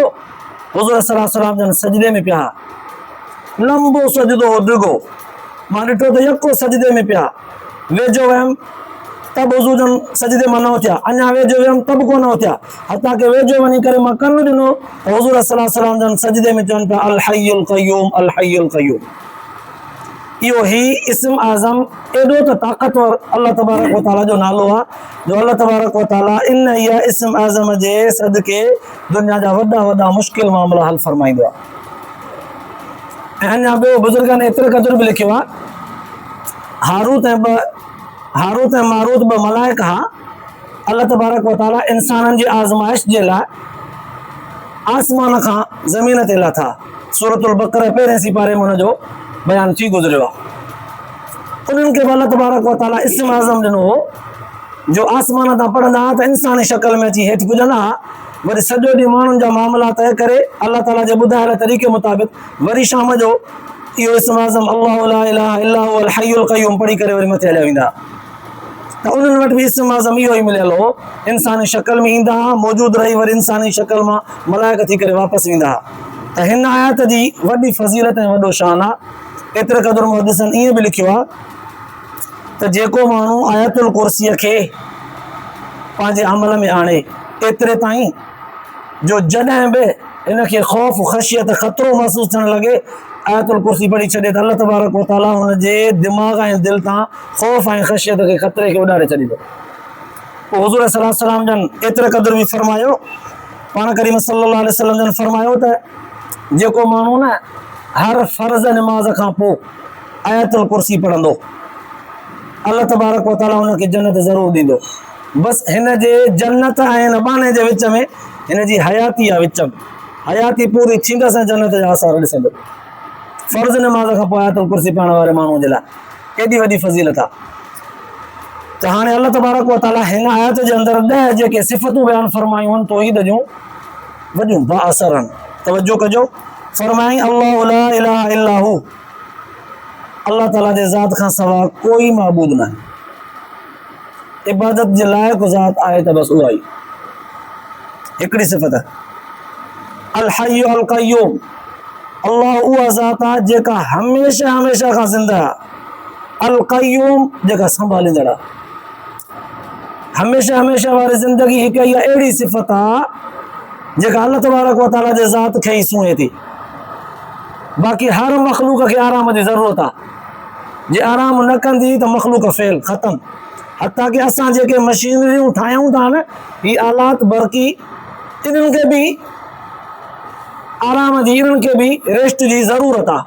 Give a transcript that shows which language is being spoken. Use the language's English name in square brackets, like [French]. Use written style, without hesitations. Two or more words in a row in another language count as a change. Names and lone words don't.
[Sindhi] हुज़ूर सलातो सलाम जन सजदे में पिया, लंबो सजदो हो डिघो। मां ॾिठो त यको सजदे में पिया। वेझो वियमि तब हुज़ूर जन सजदे मां न उथिया, अञा वेझो वियमि तब कोन उथिया, हता के वेझो वञी करे मां कनु ॾिनो त हुज़ूर सलातो सलाम जन सजदे में चवनि पिया [Arabic] الحي القيوم, الحي القيوم. [Sindhi] इहो ही इस्म आज़म एॾो त ताक़तवर अल्लाह तबारक व तआला जो नालो आहे, जो अल्लाह तबारक व तआला इन इहा इस्म आज़म जे सदके दुनिया जा वॾा वॾा मुश्किल मामला हल फरमाईंदो आहे। ऐं अञा ॿियो बुज़ुर्गनि एतिरे क़दुरु बि लिखियो आहे, हारूत ऐं मारूत 2 मलाइक हा। अल्लाह तबारक व तआला इंसाननि जी आज़माइश जे लाइ आसमान खां ज़मीन ते लाथा। सूरतुल बक़रा पहिरें सिपारे में हुनजो बयानु थी गुज़रियो आहे। उन्हनि खे अल्लाह तबारक व तआला इस्म आज़म ॾिनो हो जो आसमान तां पढ़ंदा त इंसानी शक्ल में अची हेठि पुॼंदा, वरी सॼो ॾींहुं माण्हुनि जा मामला तय करे अल्लाह ताला जे ॿुधायल तरीक़े मुताबिक़ वरी शाम जो इहो इस्म आज़म [Arabic] الله لا إله إلا هو الحي القيوم [Sindhi] पढ़ी करे वरी मथे हलिया वेंदा। त उन्हनि वटि बि इस्म आज़म इहो ई मिलियल हो, इंसानी शक्ल में ईंदा, मौजूदु रही वरी इंसानी शक्ल मां मलाइक थी करे वापसि वेंदा। त हिन आयत जी वॾी फज़ीलत ऐं वॾो शान आहे। एतिरे क़दुरु मुहद्दिसनि ईअं बि लिखियो आहे त जेको माण्हू आयतुल कुर्सीअ खे पंहिंजे अमल में आणे एतिरे ताईं जो जॾहिं बि हिनखे ख़ौफ़ ख़शियत ख़तरो महसूसु थियणु लॻे, आयतुल कुर्सी पढ़ी छॾे त अल्लाह तबारक व तआला हुनजे दिमाग़ ऐं दिलि तां ख़ौफ़ ऐं ख़शियत खे ख़तरे खे उॾारे छॾींदो। पोइ हुज़ूर सलातो सलाम जन एतिरे क़दुरु बि फरमायो, पाण करीम [Arabic] صلى الله عليه وسلم [Sindhi] जन फरमायो त जेको माण्हू न हर फ़र्ज़ नमाज़ खां पोइ आयतुल कुर्सी पढ़ंदो, अल्लाह तबारक व तआला हुनखे जन्नत ज़रूरु ॾींदो। बसि हिन जे जन्नत ऐं हिन बाने जे विच में हिन जी हयाती आहे, विच में हयाती पूरी थींदसि ऐं जन्नत जा आसार ॾिसंदो। फ़र्ज़ नमाज़ खां पोइ आयतुल कुर्सी पढ़ण वारे माण्हू जे लाइ एॾी वॾी फज़ीलत आहे। त हाणे अल्लाह तबारक व तआला हिन आयत जे अंदरि 10 जेके सिफ़तूं बयानु फरमायूं आहिनि तौहीद जूं वॾियूं बाअसर आहिनि। तवजो कजो, फरमाई [Arabic] الله لا إله إلا هو, [Sindhi] अल्लाह ताला जे ज़ात खां सवा कोई माबूद न आहे, इबादत जे लाइक़ ज़ात आहे त बसि उहा ई हिकिड़ी सिफ़त आहे। [Arabic] الحي القيوم, [Sindhi] अल्लाह उहा ज़ात आहे जेका हमेशह हमेशह खां ज़िंदा आहे। अल क़य्यूम जेका संभालींदड़ आहे, हमेशह हमेशह वारी ज़िंदगी हिकु इहा अहिड़ी सिफ़त आहे जेका अल्लाह तबारक व तआला जे ज़ात खे ई सूंहे थी। बाक़ी हर मखलूक खे आराम जी ज़रूरत आहे। जे आराम न कंदी त मखलूक फेल ख़तम। हथा की असां जेके मशीनरियूं ठाहियूं था न, ही आलात बरक़ी, इन्हनि खे बि आराम जी, इन्हनि खे बि रेस्ट जी ज़रूरत आहे।